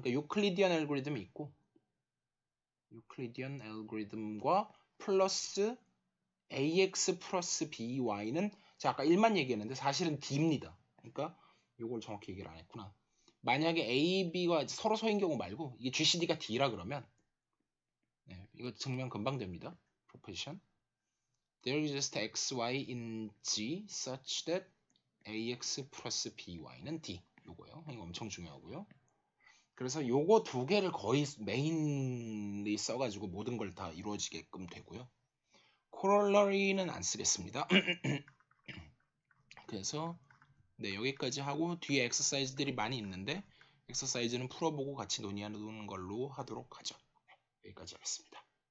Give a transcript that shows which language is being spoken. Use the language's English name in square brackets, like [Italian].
[Korean] 그러니까 유클리디언 알고리즘이 있고 유클리디언 알고리즘과 플러스 AX 플러스 BY는 제가 아까 1만 얘기했는데 사실은 D입니다. 그러니까 이걸 정확히 얘기를 안 했구나. 만약에 A, B가 서로 소인 경우 말고 이게 GCD가 D라 그러면 이거 증명 금방 됩니다. proposition. [English] There is just XY in G such that AX 플러스 BY는 D. [Korean] 요거요. 이거 엄청 중요하고요. 그래서 요거 두 개를 거의 메인리 써가지고 모든 걸 다 이루어지게끔 되고요. 코롤러리는 안 쓰겠습니다. 그래서 네 여기까지 하고 뒤에 엑서사이즈들이 많이 있는데 엑서사이즈는 풀어보고 같이 논의하는 걸로 하도록 하죠. 여기까지 하겠습니다.